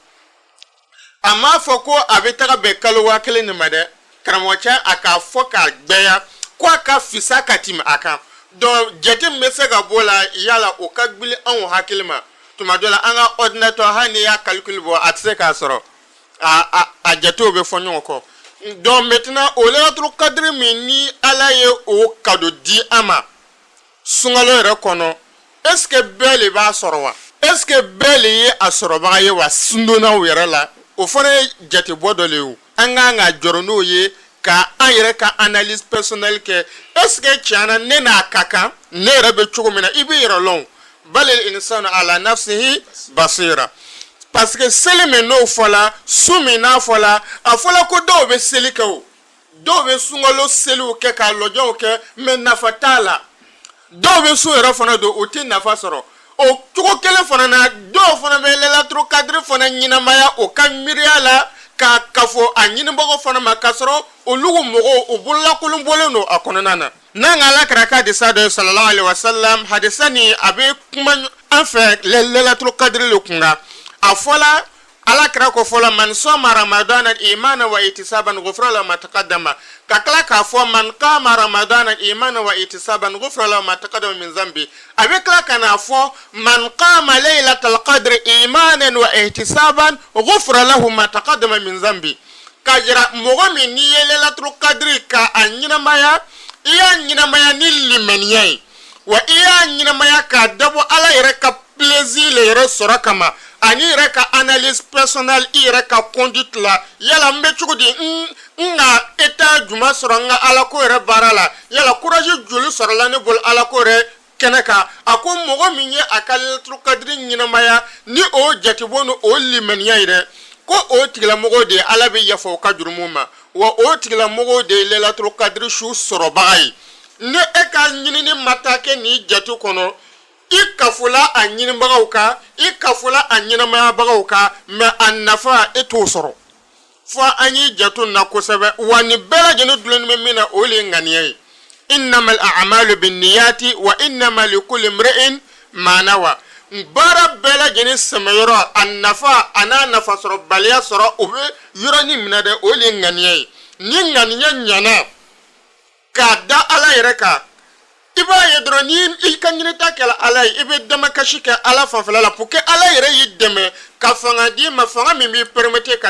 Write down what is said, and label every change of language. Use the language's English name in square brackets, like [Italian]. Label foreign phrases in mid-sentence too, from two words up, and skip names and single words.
[Bambara] a m'a fɔ ko a bɛ taga bɛn kalo 1000 nin ma dɛ karamɔgɔcɛ a k'a fɔ k'a gbɛya ko a ka fisa ka tɛmɛ a kan donc jate min bɛ se ka bɔ la yala o ka gbili anw hakili ma tuma dɔ la an ka ordinateur hali n'i y'a calcul bɔ a tɛ se k'a sɔrɔ a jatew bɛ fɔ ɲɔgɔn kɔ [French] donc maintenant [Bambara] o [Arabic] ليلة القدر [Bambara] min ni ala ye o kado di an ma sunkalo yɛrɛ kɔnɔ [French] est ce que [Bambara] bɛɛ de b'a sɔrɔ wa [French] est ce que [Bambara] bɛɛ de ye a sɔrɔbaga ye wa sundonaw yɛrɛ la o fana ye jatebɔ dɔ le ye o an kan ka jɔrɔ n'o ye ka an yɛrɛ ka analyse personnelle kɛ [French] est ce que [Bambara] tiɲɛna ne n'a ka kan ne yɛrɛ bɛ cogo min na i bɛ yɛrɛ lɔn [Arabic] بل الإنسان على نفسه بصيرة [French] parce que [Bambara] seli min n'o fɔla su min n'a fɔla a fɔla ko dɔw bɛ seli kɛ o dɔw bɛ sunkalo seliw kɛ ka lɔjɔw kɛ mais nafa t'a la dɔw bɛ su yɛrɛ fana don o tɛ nafa sɔrɔ o cogo kelen fana na dɔw fana bɛ [Arabic] ليلة القدر [Bambara] fana ɲɛnamaya o ka miiriya la ka kafo a ɲinibaga fana ma k'a sɔrɔ olugu mɔgɔw u bololankolon bɔlen don a kɔnɔna na n'an ka alakira ka hadisa dɔ ye [Arabic] صلى الله عليه وسلم [Bambara] hadisa nin a bɛ kuma an fɛ [Arabic] ليلة القدر [Bambara] le kunna a fɔla alakira ko fɔla [Arabic] من صام رمضان إيمانا و احتسابا غفر له ما تقدم [Bambara] ka tila k'a fɔ [Arabic] من قام رمضان إيمانا و احتسابا غفر له ما تقدم من [Bambara] zambi a bɛ tila ka n'a fɔ [Arabic] من قام ليلة القدر إيمانا و احتسابا غفر له ما تقدم من ذنبه [Bambara] ka jira mɔgɔ min n'i ye [Arabic] ليلة القدر [Bambara] ka a ɲɛnamaya i y'a ɲɛnamaya ni limaniya ye wa i y'a ɲɛnamaya k'a dabɔ ala yɛrɛ ka plaisir le yɛrɛ sɔrɔ kama ani yɛrɛ ka [French] analyse personnelle [Bambara] i yɛrɛ ka conduite la yala n bɛ cogo di n ka état juma sɔrɔ n ka alako yɛrɛ baara la yala courage joli sɔrɔla ne bolo alako yɛrɛ kɛnɛ kan a ko mɔgɔ min ye a ka [Arabic] ليلة القدر [Bambara] ɲɛnamaya ni o jatebɔ ni o limaniya ye dɛ ko o tigilamɔgɔw de ala bɛ yafa o ka jurumu ma wa o tigilamɔgɔw de ye [Arabic] ليلة القدر [Bambara] su sɔrɔbaga ye ne e ka ɲinini ma taa kɛ nin jate kɔnɔ i kafula a ɲinibagaw kan i kafula a ɲɛnamayabagaw kan mɛ a nafa e t'o sɔrɔ fo an y'i jato na kosɛbɛ wa nin bɛɛ lajɛlen dulonnen bɛ min na o de ye ŋaniya ye [Arabic] إنما الأعمال بالنيات و إنما لكل امرئ ما نوى [Bambara] baara bɛɛ lajɛlen sɛmɛyɔrɔ a nafa a n'a nafa sɔrɔ baliya sɔrɔ o bɛ yɔrɔnin minɛ dɛ o de ye ŋaniya ye ni ŋaniya ɲana k'a da ala yɛrɛ kan i b'a ye dɔrɔn ni i ka ɲinita kɛla ala ye i bɛ damakasi kɛ ala fanfɛla la [French] pour que [Bambara] ala yɛrɛ y'i dɛmɛ ka fanga d'i ma fanga min b'i permettre ka